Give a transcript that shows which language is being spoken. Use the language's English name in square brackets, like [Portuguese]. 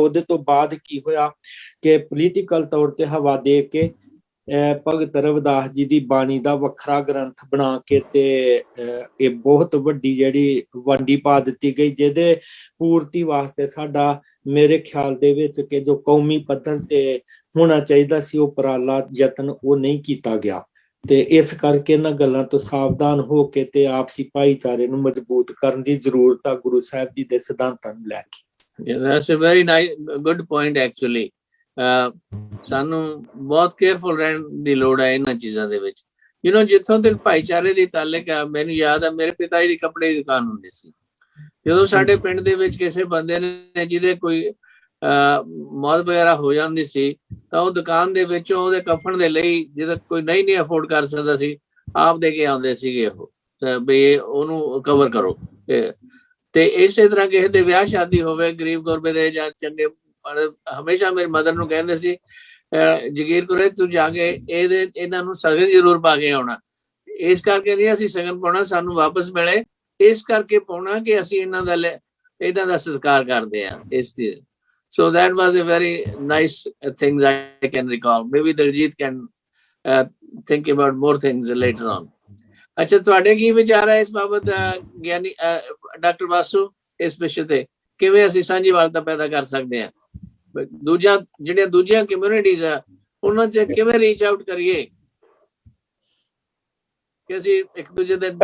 [Punjabi] ਉਹਦੇ ਤੋਂ ਬਾਅਦ ਕੀ ਹੋਇਆ ਕਿ ਪੋਲੀਟੀਕਲ ਤੌਰ ਤੇ ਹਵਾ ਦੇ ਕੇ ਭਗਤ ਰਵਿਦਾਸ ਜੀ ਦੀ ਬਾਣੀ ਦਾ ਵੱਖਰਾ ਗ੍ਰੰਥ ਬਣਾ ਕੇ ਤੇ ਇਹ ਬਹੁਤ ਵੱਡੀ ਜਿਹੜੀ ਵੰਡੀ ਪਾ ਦਿੱਤੀ ਗਈ, ਜਿਹਦੇ ਪੂਰਤੀ ਵਾਸਤੇ ਸਾਡਾ ਮੇਰੇ ਖਿਆਲ ਦੇ ਵਿੱਚ ਕਿ ਜੋ ਕੌਮੀ ਪੱਧਰ ਤੇ ਹੋਣਾ ਚਾਹੀਦਾ ਸੀ ਉਹ ਉਪਰਾਲਾ ਯਤਨ ਉਹ ਨਹੀਂ ਕੀਤਾ ਗਿਆ। ਤੇ ਇਸ ਕਰਕੇ ਇਹਨਾਂ ਗੱਲਾਂ ਤੋਂ ਸਾਵਧਾਨ ਹੋ ਕੇ ਤੇ ਆਪਸੀ ਭਾਈਚਾਰੇ ਨੂੰ ਮਜ਼ਬੂਤ ਕਰਨ ਦੀ ਜ਼ਰੂਰਤ ਆ ਗੁਰੂ ਸਾਹਿਬ ਜੀ ਦੇ ਸਿਧਾਂਤਾਂ ਨੂੰ ਲੈ ਕੇ। [English] That's a very nice, good point actually. [Punjabi] ਸਾਨੂੰ ਬਹੁਤ ਕੇਅਰਫੁਲ ਰਹਿਣ ਦੀ ਲੋੜ ਹੈ ਇਹਨਾਂ ਚੀਜ਼ਾਂ ਦੇ ਵਿੱਚ। ਜਿੱਥੋਂ ਤੱਕ ਭਾਈਚਾਰੇ ਦੀ ਤਾਲੁਕ ਆ, ਮੈਨੂੰ ਯਾਦ ਆ ਮੇਰੇ ਪਿਤਾ ਜੀ ਦੀ ਕੱਪੜੇ ਦੀ ਦੁਕਾਨ ਹੁੰਦੀ ਸੀ। ਜਦੋਂ ਸਾਡੇ ਪਿੰਡ ਦੇ ਵਿੱਚ ਕਿਸੇ ਬੰਦੇ ਨੇ ਜਿਹਦੇ ਕੋਈ ਮੌਤ ਵਗੈਰਾ ਹੋ ਜਾਂਦੀ ਸੀ ਤਾਂ ਉਹ ਦੁਕਾਨ ਦੇ ਵਿੱਚੋਂ ਉਹਦੇ ਕਫਨ ਦੇ ਲਈ, ਜਿਹਦਾ ਕੋਈ ਨਹੀਂ ਅਫੋਰਡ ਕਰ ਸਕਦਾ ਸੀ, ਆਪ ਦੇ ਕੇ ਆਉਂਦੇ ਸੀਗੇ ਉਹ, ਵੀ ਉਹਨੂੰ ਕਵਰ ਕਰੋ। ਤੇ ਇਸੇ ਤਰ੍ਹਾਂ ਕਿਸੇ ਦੇ ਵਿਆਹ ਸ਼ਾਦੀ ਹੋਵੇ ਗਰੀਬ ਗੁਰਬੇ ਦੇ ਜਾਂ ਚੰਗੇ, ਹਮੇਸ਼ਾ ਮੇਰੀ ਮਦਰ ਨੂੰ ਕਹਿੰਦੇ ਸੀ ਜਗੀਰ ਕੁਰੇ ਤੂੰ ਜਾ ਕੇ ਇਹਨਾਂ ਨੂੰ ਸਗਨ ਜ਼ਰੂਰ ਪਾ ਕੇ ਆਉਣਾ। ਇਸ ਕਰਕੇ ਨਹੀਂ ਅਸੀਂ ਸਗਨ ਪਾਉਣਾ, ਸਾਨੂੰ ਵਾਪਸ ਮਿਲੇ ਇਸ ਕਰਕੇ ਪਾਉਣਾ ਕਿ ਅਸੀਂ ਇਹਨਾਂ ਦਾ ਸਤਿਕਾਰ ਕਰਦੇ ਹਾਂ। ਇਸ ਦੀ [English] So that was a very nice thing I can recall. Maybe Diljit can think about more things later on. [Punjabi] अच्छा, ਤੁਹਾਡੇ ਕੀ ਵਿਚਾਰ ਹੈ ਇਸ ਬਾਬਤ ਗਿਆਨੀ ਡਾਕਟਰ ਵਾਸੂ, ਇਸ ਵਿਸ਼ੇ ਤੇ ਕਿਵੇਂ ਅਸੀਂ ਸਾਂਝੀਵਾਲਤਾ ਪੈਦਾ ਕਰ ਸਕਦੇ ਹਾਂ? ਜਿਹੜੀਆਂ ਦੂਜੀਆਂ ਕਮਿਊਨਿਟੀਜ਼ ਆ ਉਹਨਾਂ 'ਚ ਕਿਵੇਂ ਰੀਚ ਆਊਟ ਕਰੀਏ ਕਿ ਅਸੀਂ ਇੱਕ ਦੂਜੇ ਦੇ?